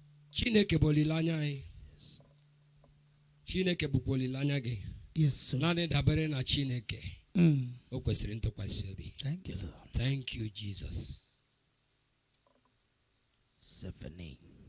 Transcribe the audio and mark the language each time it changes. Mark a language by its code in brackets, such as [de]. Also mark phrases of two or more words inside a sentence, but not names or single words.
[ig] Chineke bụ olileanya anyị. Chineke bụkwa olileanya gị. [en] Yes, sir. [ig] Naanị dabere na Chineke. Mm. O kwesịrị ntụkwasị obi. [en] Thank you, Lord. Thank you, Jesus. Seven eight.